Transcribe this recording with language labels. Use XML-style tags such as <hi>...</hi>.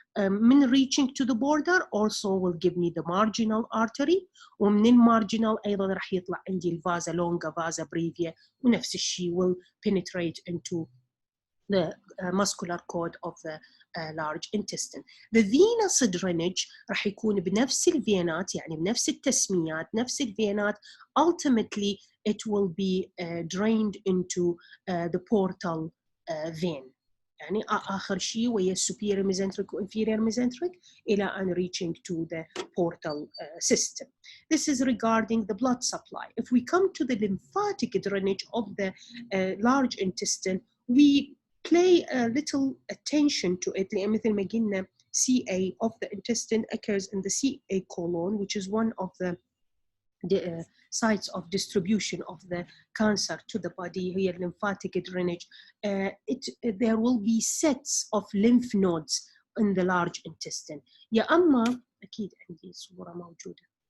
<en>من reaching to the border also will give me the marginal artery.</en> <ar>ومن المارجنال أيضا راح يطلع عندي الفازا longa, vasa brevia, ونفس الشيء</ar> <en>will penetrate into the muscular cord</en> <ar>of the large intestine.</ar> <en>The venous drainage</en> <ar>راح يكون بنفس الفينات، يعني بنفس التسميات، نفس الفينات.</ar> <en>Ultimately it will be drained into the portal vein.</en> <ar>يعني آخر شيء وهي superior mesenteric و inferior mesenteric إلى أن</ar> <en>reaching to the portal system. This is regarding the blood supply. If we come to the lymphatic drainage of the large intestine, we pay a little attention to it.</en> <ar>لأن مثل ما قلنا</ar> <en>CA of the intestine occurs in the CA colon, which is one of the sites of distribution of the cancer to the body. هي lymphatic drainage. There will be sets of lymph nodes in the large intestine.</en> <ar>يا أما أكيد عندي صورة موجودة.</ar>